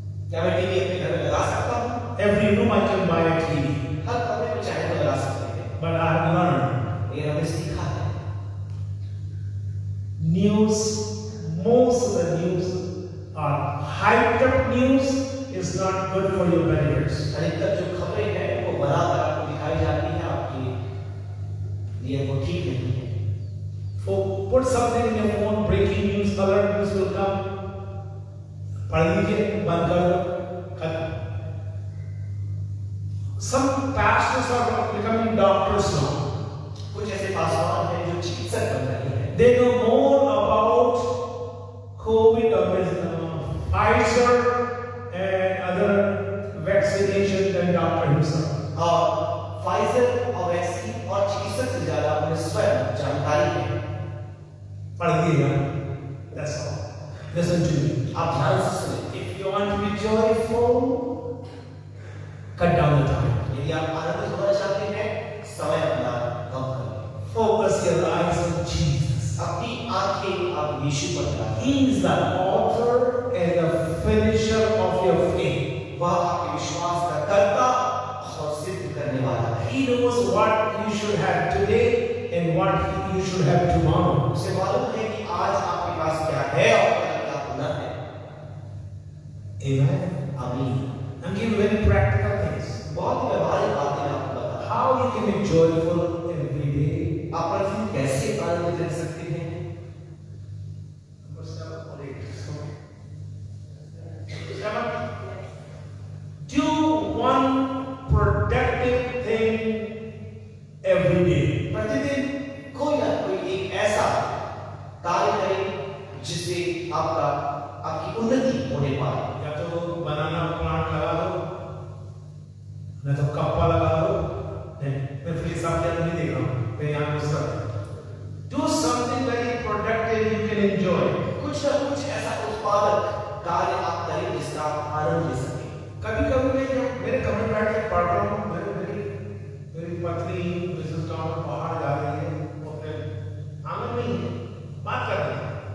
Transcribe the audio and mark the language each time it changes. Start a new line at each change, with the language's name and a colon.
Hindi: क्या मैं टीवी अपने घर में लगा सकता हूँ?
English: Every room I can buy a TV.
Hindi: हर कमरे में चाहे तो लगा सकते हैं।
English: But I have learned
Hindi: ये हमने सीखा है।
English: news, most of the news are hyped up news is not good for your benefits.
Hindi: अधिकतर जो खबरें हैं वो बनाकर आपको दिखाई जाती है, आपके लिए वो ठीक नहीं है।
English: So put something in your phone, breaking news, alert news will come.
Hindi: पढ़ लीजिए, बंद कर दो, खत्म.
English: Some pastors are becoming doctors now.
Hindi: कुछ ऐसे पासवान हैं जो चिकित्सक बन रहे हैं।
English: They know more about COVID or Pfizer and other vaccination than doctor himself.
Hindi: और फाइजर और वैक्सीन और चिकित्सक से ज्यादा उन्हें स्वयं जानकारी है। पढ़िएगा.
English: That's all. Listen to me.
Hindi: आप ध्यान से सुनें।
English: If you want to be joyful, cut down the time.
Hindi: यदि आप आनंदित होना चाहते हैं, समय अपना कम करें।
English: Focus your eyes on Jesus.
Hindi: अपनी आंखें आप यीशु पर ध्यान
English: He is the author and the finisher of your faith.
Hindi: वह आपके विश्वास का कर्ता और सिद्ध करने वाला है।
English: He knows what you should have today and what you should have tomorrow.
Hindi: उसे मालूम है कि आज आपके पास क्या है और कल क्या होना है।
English: Amen.
Hindi: आमीन।
English: I'm giving very practical things.
Hindi: बहुत ही व्यवहारिक बातें मैं आपको बता रहा
English: How you can be joyful every day.
Hindi: हूं। आप प्रतिदिन कैसे आनंदित रह सकते हैं?
English: Number 7 or 8. Sorry. 7. Do one productive thing every day.
Hindi: प्रतिदिन कोई ना कोई एक ऐसा कार्य करें जिससे आपकी उन्नति होने पाए। या तो बनाना प्लांट लगा दो, न तो कप्पा लगा दो। नहीं, मैं फिर सब क्या नहीं देख रहा हूँ, मैं यहाँ घुस रहा हूँ।
English: Do something very productive you can enjoy.
Hindi: कुछ ना कुछ ऐसा उत्पादक कार्य आप करें जिसका आप आनंद ले सकें। कभी-कभी मैं जब मेरे कमरे में बैठ के पढ़ रहा हूँ, मेरी पत्नी मिसेस टॉम बाहर जा रही है, वो फिर आंगन में ही बात कर रही है।